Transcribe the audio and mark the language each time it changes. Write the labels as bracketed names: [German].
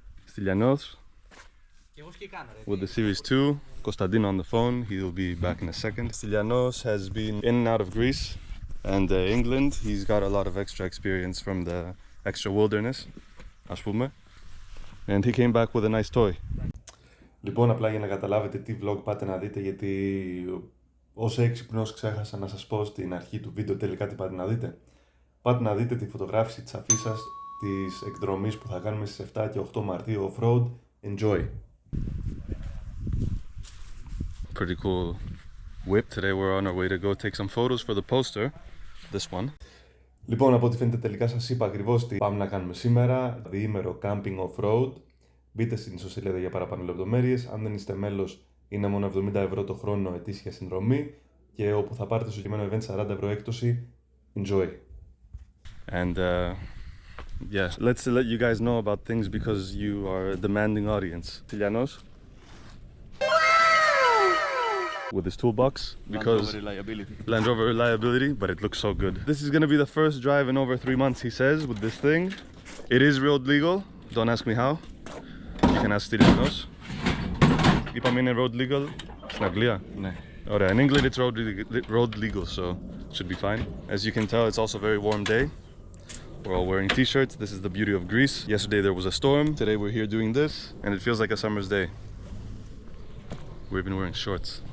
[English] Stylianos with the Series 2. Konstantino on the phone, he'll be back in a second. Stylianos has been in and out of Greece and England. He's got a lot of extra experience from the extra wilderness, [Greek] ας πούμε. [English] And he came back with a nice toy. [Greek] Λοιπόν, απλά για να καταλάβετε τι vlog πάτε να δείτε, γιατί ως έξυπνος ξέχασα να σας πω στην αρχή του βίντεο τελικά τι πάτε να δείτε. Πάτε να δείτε τη φωτογράφηση της αφίσας της εκδρομής που θα κάνουμε στις 7 και 8 Μαρτίου off-road. [English] Enjoy! Pretty cool whip. Today we're on our way to go take some photos for the poster. This one. [Greek] Λοιπόν, από ό,τι φαίνεται τελικά σας είπα ακριβώς τι πάμε να κάνουμε σήμερα. Διήμερο camping off-road. Μπείτε στην ιστοσελίδα για παραπάνω λεπτομέρειες. Αν δεν είστε μέλος, είναι μόνο 70 ευρώ το χρόνο ετήσια συνδρομή. Και όπου θα πάρετε στο κειμένο event 40 ευρώ έκπτωση. [English] Enjoy! And yeah, let's let you guys know about things because you are a demanding audience. Stylianos with his toolbox because Land Rover reliability, but it looks so good. This is gonna be the first drive in over 3 months, he says, with this thing. It is road legal. Don't ask me how. You can ask Stylianos. [Greek] Είπαμε είναι road legal στην Αγγλία. Ναι. Ωραία, [English] in England it's road legal, so it should be fine. As you can tell, it's also a very warm day. We're all wearing t-shirts. This is the beauty of Greece. Yesterday there was a storm. Today we're here doing this, and it feels like a summer's day. We're even wearing shorts.